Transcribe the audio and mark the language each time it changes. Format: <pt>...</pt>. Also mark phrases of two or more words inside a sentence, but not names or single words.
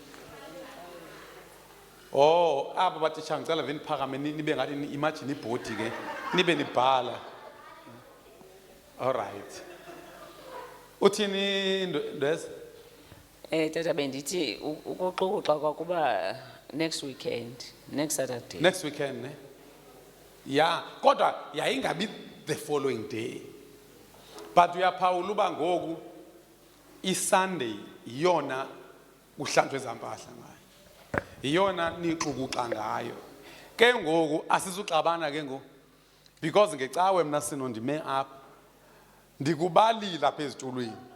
<xh>Oh, aba batitsha ngicela veni phakame nibe ngathi imagine ibhodi ke nibe nibhala.</xh> <en>All right,</en> <xh>uthini ndweza? Tata bendithi ukuxukuxa kwakuba</xh> <en>next weekend, next Saturday. Next weekend,</en> <xh>ne? Yeah, kodwa yayingabi</xh> <en>the following day,</en> <xh>but uyaphawula uba ngoku iSunday yona kuhlanjwe ezampahla ngayo, yona nixukuxa ngayo. Ke ngoku asisuxabana ke ngoku because ngecawe mna sino ndime apha ndikubalile apha ezitulweni.</xh>